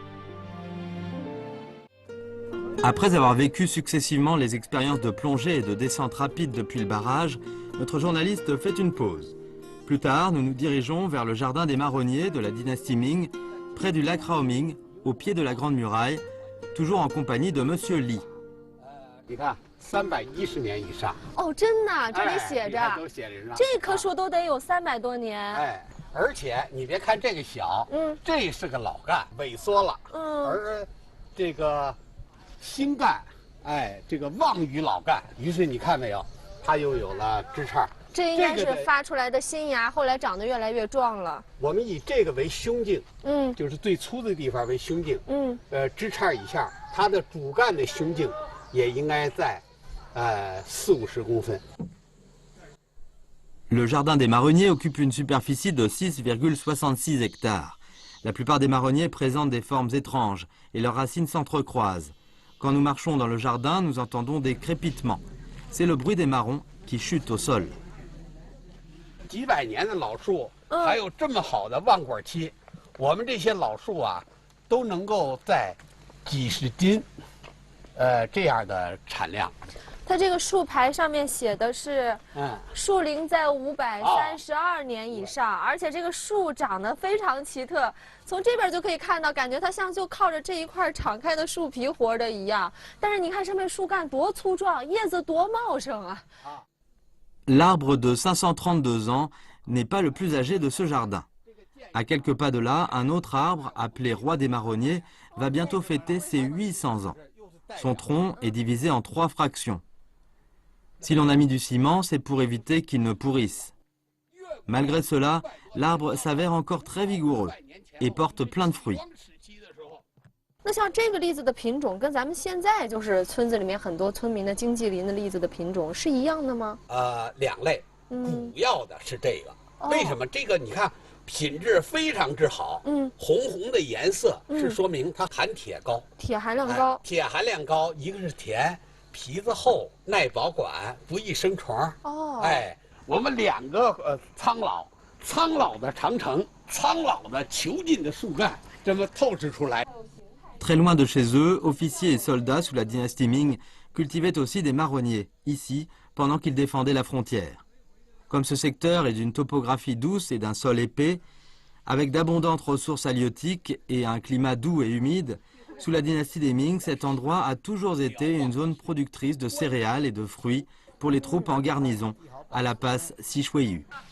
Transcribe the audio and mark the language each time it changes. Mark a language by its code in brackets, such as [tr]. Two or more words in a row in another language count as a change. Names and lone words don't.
[fr] Après avoir vécu successivement les expériences de plongée et de descente rapide depuis le barrage, notre journaliste fait une pause. Plus tard, nous nous dirigeons vers le jardin des marronniers de la dynastie Ming, près du lac Raoming, au pied de la Grande Muraille, toujours en compagnie de Monsieur Li. [zh] 310年以上哦，真的，这里写着，这棵树都得有300多年。哎，而且你别看这个小，这是个老干，萎缩了，而这个新干，哎，这个旺于老干，于是你看没有，它又有了枝杈。这应该是发出来的新芽，后来长得越来越壮了。我们以这个为胸径，就是最粗的地方为胸径，枝杈以下，它的主干的胸径也应该在。40-50公分。 [fr] Le jardin des marronniers occupe une superficie de 6,66 hectares. La plupart des marronniers présentent des formes étranges et leurs racines s'entrecroisent. Quand nous marchons dans le jardin, nous entendons des crépitements. C'est le bruit des marrons qui chutent au sol. [zh] 几百年的老树，还有这么好的望果期，我们这些老树啊，都能够在几十斤，这样的产量。它这个树牌上面写的是，树龄在532年以上，而且这个树长得非常奇特，从这边就可以看到，感觉它像就靠着这一块敞开的树皮活着一样。但是你看上面树干多粗壮，叶子多茂盛啊！ [fr] L'arbre de 532 ans n'est pas le plus âgé de ce jardin. À quelques pas de là, un autre arbre, appelé roi des marronniers, va bientôt fêter ses 800 ans. Son tronc est divisé en 3 fractions. Si l'on a mis du ciment, c'est pour éviter qu'il ne pourrisse. Malgré cela, l'arbre s'avère encore très vigoureux et porte plein de fruits. [zh] 那像这个栗子的品种，跟咱们现在就是村子里面很多村民的经济林的栗子的品种是一样的吗？2类，主要的是这个。为什么？这个你看品质非常之好，红红的颜色是说明它含铁高，铁含量高。铁含量高，一个是甜。皮子厚，耐保管，不易生虫。哦，哎，我们2个苍老的长城，苍老的遒劲的树干，这么透视出来。 [fr] Très loin de chez eux, officiers et soldats sous la dynastie Ming cultivaient aussi des marronniers, ici, pendant qu'ils défendaient la frontière. Comme ce secteur est d'une topographie douce et d'un sol épais, avec d'abondantes ressources halieutiques et un climat doux et humide, sous la dynastie des Ming, cet endroit a toujours été une zone productrice de céréales et de fruits pour les troupes en garnison à la passe Sichuiyu.